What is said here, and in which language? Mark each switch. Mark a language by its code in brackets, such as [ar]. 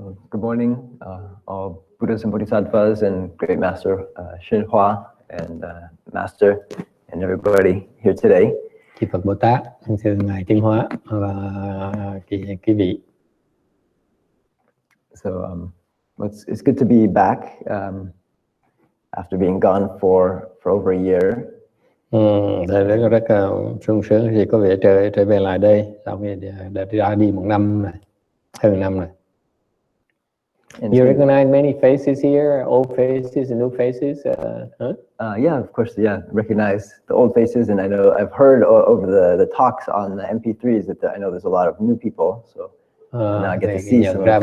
[en] Good morning, all Buddhas and Bodhisattvas and Great Master Shin Hua and Master and everybody here today. [vi] Chư Phật Bồ Tát, thưa ngài Tiến Hóa và quý vị. [en] So it's good to be back after being gone for over a year. [vi] Rất sung sướng khi có vẻ trở về lại đây sau khi đã đi 1 năm này, hơn năm này. [en] You recognize many faces here, old faces and new faces? Yeah, of course. Yeah, recognize the old faces, and I know I've heard over the talks on the MP3s that I know there's a lot of new people. So now I get to see some of